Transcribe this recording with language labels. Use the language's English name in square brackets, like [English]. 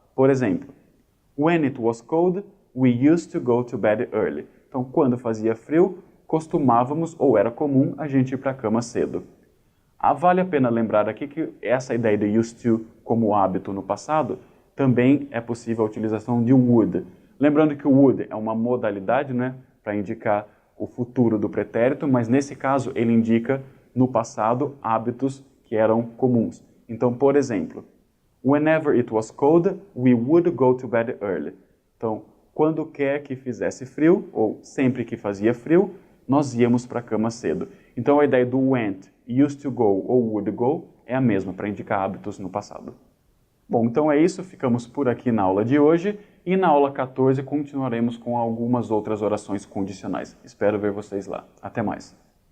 [Portuguese] Por exemplo, [English] when it was cold, we used to go to bed early. [Portuguese] Então, quando fazia frio, costumávamos ou era comum a gente ir para a cama cedo. Vale a pena lembrar aqui que essa ideia de used to como hábito no passado também é possível a utilização de would. Lembrando que o would é uma modalidade, né, para indicar o futuro do pretérito, mas nesse caso ele indica no passado hábitos que eram comuns. Então, por exemplo, [English] whenever it was cold, we would go to bed early. [Portuguese] Então, quando quer que fizesse frio, ou sempre que fazia frio, nós íamos para a cama cedo. Então, a ideia do went, used to go ou would go é a mesma para indicar hábitos no passado. Bom, então é isso. Ficamos por aqui na aula de hoje e na aula 14 continuaremos com algumas outras orações condicionais. Espero ver vocês lá. Até mais!